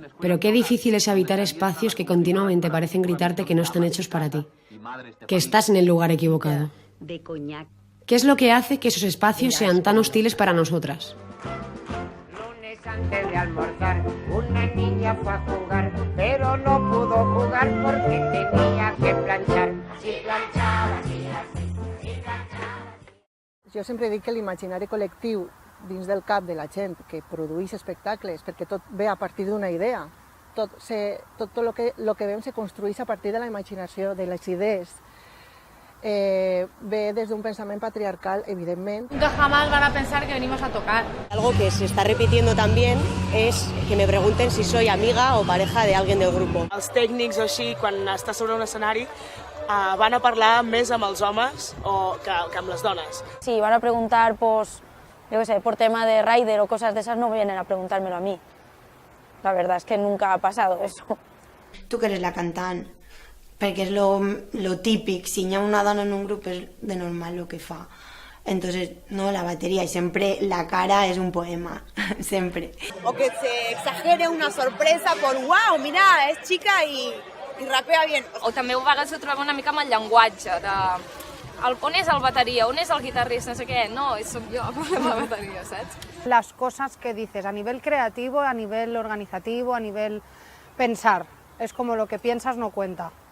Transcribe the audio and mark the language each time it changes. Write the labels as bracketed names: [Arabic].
[Spanish] Pero qué difícil es habitar espacios que continuamente parecen gritarte que no están hechos para ti, que estás en el lugar equivocado. ¿Qué es lo que hace que esos espacios sean tan hostiles para nosotras? Antes de almorzar, una niña fue a jugar, pero no pudo jugar porque tenía que planchar. Si planchava, si planchava. [Catalan] Jo sempre dic que l'imaginari col·lectiu dins del cap de la gent que produeix espectacles, perquè tot ve a partir d'una idea, tot lo que vem se construeix a partir de la imaginació, de les idees. [Spanish] Ve desde un pensamiento patriarcal, evidentemente. Nunca jamás van a pensar que venimos a tocar. Algo que se está repitiendo también es que me pregunten si soy amiga o pareja de alguien del grupo. [Catalan] Els tècnics o així, quan estàs sobre un escenari, van a parlar més amb els homes que amb les dones. [Spanish] Si van a preguntar, pues, yo qué sé, por tema de rider o cosas de esas, no vienen a preguntármelo a mí. La verdad es que nunca ha pasado eso. [Catalan] Tu que eres la cantant, perquè és lo típic, si hi ha una dona en un grup és de normal el que fa. [Spanish] Entonces, no, la batería, y siempre la cara es un poema, siempre. O que se exagere una sorpresa por, wow, mirá, és chica i rapea bien. [Catalan] O també a vegades ho trobem una mica amb el llenguatge, on és el bateria, on és el guitarrista, no sé què, no, soc jo amb la bateria, saps? [Spanish] Las cosas que dices a nivel creativo, a nivel organizativo, a nivel pensar, es como lo que piensas no cuenta.